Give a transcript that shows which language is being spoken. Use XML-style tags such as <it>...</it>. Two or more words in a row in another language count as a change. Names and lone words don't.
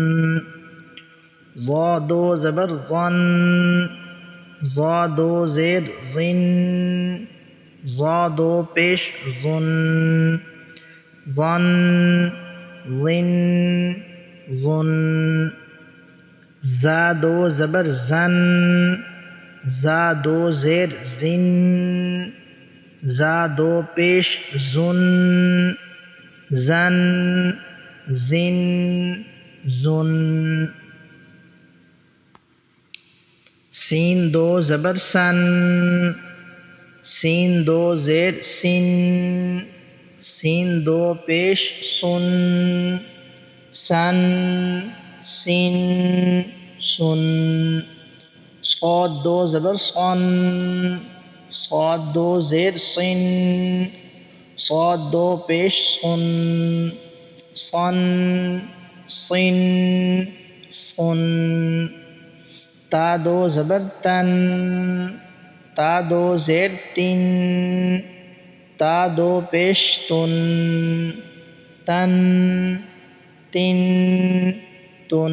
<ur>ضا 2 زبر ظن، ضا 2 زیر ظن، ضا 2 پیش ظن، ظن، ظن، ظن۔ زا 2 زبر زن، زا 2 زیر زن، زا 2 پیش زن، زن، زن، زن۔ سین 2 زبر سن، سین 2 زیر سن، سین 2 پیش سن، سن، سن، سن۔ صاد 2 زبر صن، صاد 2 زیر صن، صاد 2 پیش صن، صن، صن، صن۔ تا 2 زبر تن، تا 2 زیر تن، تا 2 پیش تن، تن، تن، تن۔</ur>